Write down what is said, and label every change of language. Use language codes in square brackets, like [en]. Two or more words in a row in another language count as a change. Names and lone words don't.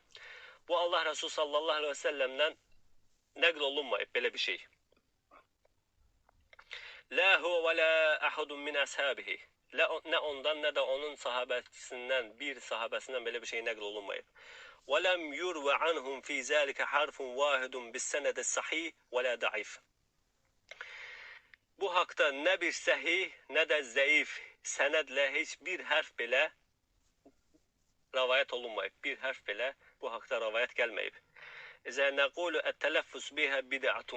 [az] Bu Allah Resulü [ar] صلى الله عليه وسلم [az] nəql olunmayıb belə bir şey. [ar] لا هو ولا أحد من أصحابه. [az] Nə ondan nə də onun sahabəsindən, bir sahabəsindən belə bir şey nəql olunmayıb. [ar] ولم يرو عنهم في ذلك حرف واحد بسند صحيح ولا ضعيف. [az] Bu haqda nə bir səhih, nə də zəif sənədlə heç bir hərf belə rivayet olunmayıb. Bir hərf belə bu haqda rivayet gəlməyib. [ar] إذن نقول التلفظ بها بدعة.